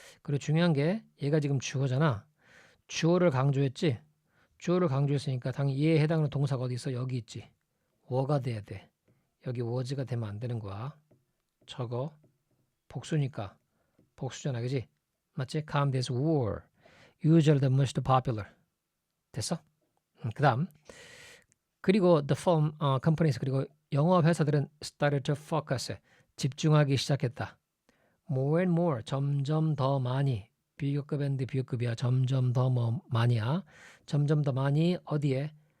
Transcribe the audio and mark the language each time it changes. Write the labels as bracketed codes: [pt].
[ko] 그리고 중요한 게 얘가 지금 주어잖아. 주어를 강조했지. 주어를 강조했으니까 당연히 얘에 해당하는 동사가 어디 있어? 여기 있지. 워가 돼야 돼. 여기 was가 되면 안 되는 거야. 저거 복수니까 복수잖아, 그지? 맞지? [en] Comedies were usually the most popular. [ko] 됐어? 그다음 그리고 the film companies 그리고 영화 회사들은 started to focus 집중하기 시작했다. More and more 점점 더 많이 비교급 앤드 비교급이야. 점점 더 많이야. 점점 더 많이 어디에?